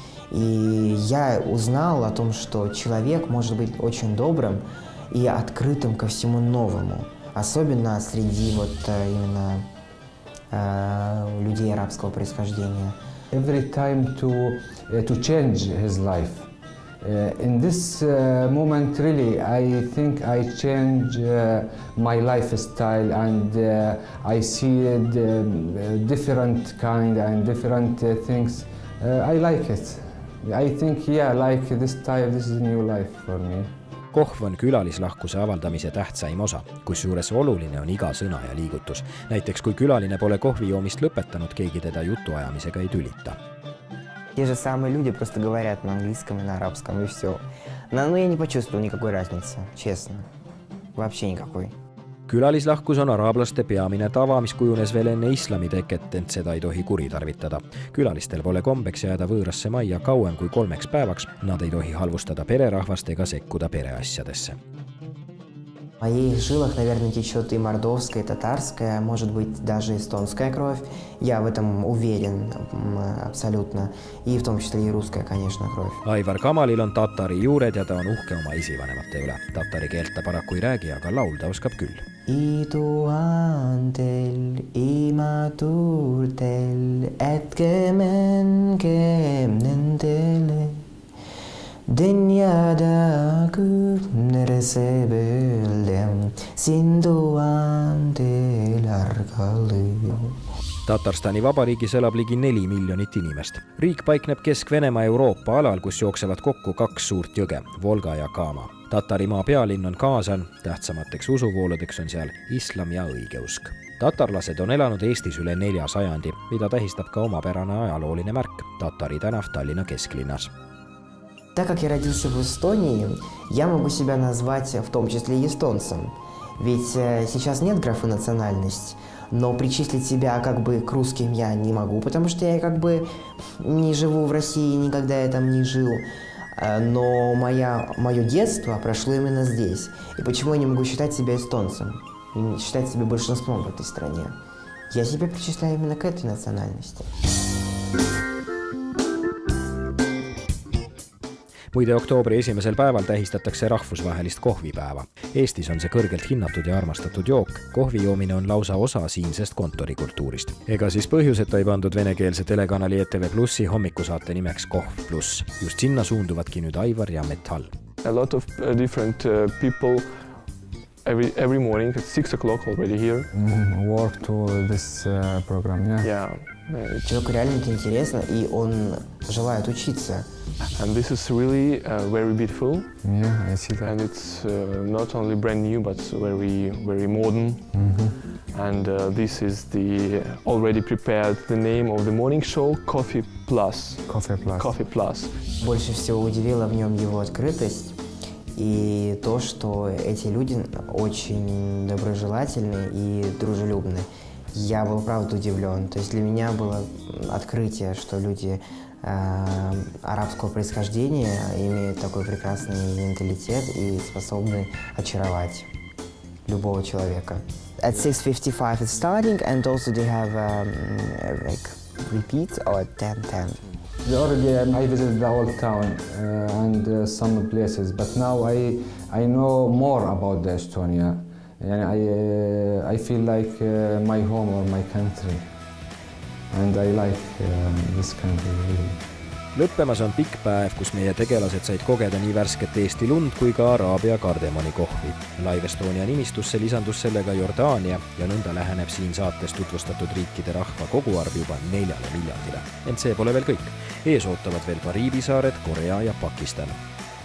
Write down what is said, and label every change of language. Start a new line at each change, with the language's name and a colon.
Russian: И я узнал о том, что человек может быть очень добрым и открытым ко всему новому, особенно среди именно людей арабского происхождения.
English: Every time to change his life. In this moment, really, I think I change my lifestyle, and I see different kind and different things. I like it. I think, like this time, this is a new life for me.
Estonian: Kohv on külalislahkuse avaldamise tähtsaim osa, kusjuures oluline on iga sõna ja liigutus. Näiteks kui külaline pole kohvi joomist lõpetanud, keegi teda jutuajamisega ei tülita.
Russian: Те же самые люди просто говорят на английском и на арабском, и все. Но я не почувствовал никакой разницы, честно. Вообще никакой.
Estonian: Külalislahkus on araablaste peamine tava, mis kujunes veel enne islami teket, ent seda ei tohi kuritarvitada. Külalistel pole kombeks jääda võõrasse majja kauem kui 3 päevaks. Nad ei tohi halvustada pererahvast ega sekkuda pereasjadesse.
Russian: В моих жилах, наверное, течет и мордовская, и татарская, может быть, даже эстонская кровь. Я в этом уверен абсолютно. И в том числе и русская, конечно, кровь.
Estonian: Aivar Kamalil on tatari juured ja ta on uhke oma esivanemate üle. Tatari keelt ta paraku ei räägi, aga laulda oskab küll. I tuhandel imaturtel ätkemengem nendele. Dünyada küpnerse böldem Sinduan teil ärgalı. Tatarstani vabariigis elab ligi 4 miljonit inimest. Riik paikneb Kesk-Venemaa Euroopa alal, kus jooksevad kokku 2 suurt jõge, Volga ja Kama. Tatarimaa pealinn on Kaasan, tähtsamateks usuvooludeks on seal islam ja õigeusk. Tatarlased on elanud Eestis üle 4 sajandi, mida tähistab ka omapärane ajalooline märk, Tatari tänav Tallinna kesklinnas.
Russian: Так как я родился в Эстонии, я могу себя назвать в том числе и эстонцем. Ведь сейчас нет графы национальность, но причислить себя как бы к русским я не могу, потому что я как бы не живу в России, никогда я там не жил. Но мое детство прошло именно здесь. И почему я не могу считать себя эстонцем? И считать себя большинством в этой стране? Я себя причисляю именно к этой национальности.
Estonian: Muide, oktoobri 1. päeval tähistatakse rahvusvahelist kohvipäeva. Eestis on see kõrgelt hinnatud ja armastatud jook. Kohvi joomine on lausa osa siinsest kontorikultuurist. Ega siis põhjuseta ei pandud venekeelse telekanali ETV Plussi hommikusaate nimeks Kohv Pluss. Just sinna suunduvadki nüüd Aivar ja Metall.
English: A lot of different people every morning at 6 o'clock already here. Work to this program, yeah.
Russian: Человеку реально это интересно, и он желает учиться.
English: And this is really very beautiful. Yeah, I see that. And it's not only brand new, but very modern. And this is the already prepared the name of the morning show, Coffee Plus. Coffee Plus. Coffee Plus.
Russian: Больше всего удивило в нем его открытость и то, что эти люди очень доброжелательны и дружелюбны. Я был, правда, удивлен. То есть для меня было открытие, что люди арабского происхождения имеют такой прекрасный менталитет и способны очаровать любого человека.
English: At 6:55 it's starting, and also they have like repeats or 10:10. Already I visited the whole town and some places, but now I know more about the Estonia. And I feel like my home or my country, and I like this country really.
Estonian: Lõppemas on pikk päev, kus meie tegelased said kogeda nii värsket Eesti lund kui ka Araabia kardemoni kohvi. Live Estonia nimistusse lisandus sellega Jordaania ja nõnda läheneb siin saates tutvustatud riikide rahva koguarv juba 4 miljardile. Ent see pole veel kõik. Ees ootavad veel Kariibi saared, Korea ja Pakistan.